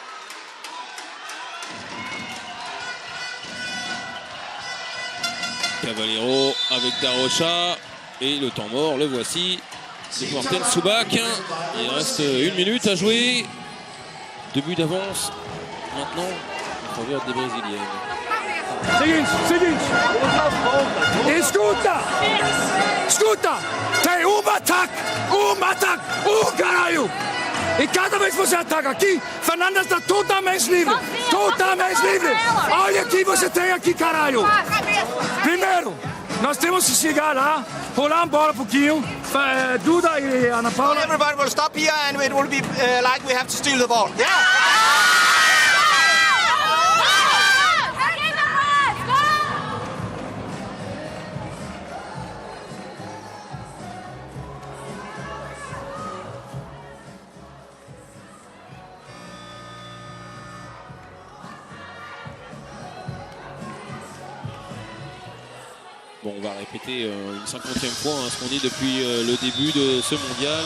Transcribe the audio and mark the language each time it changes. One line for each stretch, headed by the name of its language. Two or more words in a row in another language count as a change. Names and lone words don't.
French: Cavallero avec Darocha et le temps mort, le voici. C'est Morten Subak. Il reste 1 minute à jouer. 2 buts d'avance maintenant en faveur des Brésiliennes.
Portuguese: Seguinte. Escuta. Tem ataque, caralho. E cada vez que você ataca aqui, Fernanda está totalmente livre. Olha aqui, você tem aqui, caralho. Primeiro, nós temos que chegar lá, rolar a bola um pouquinho. Duda e Ana Paula.
English: Everybody will stop here and it will be like we have to steal the ball. Yeah.
French: Bon, on va répéter une 50e fois ce qu'on dit depuis le début de ce mondial.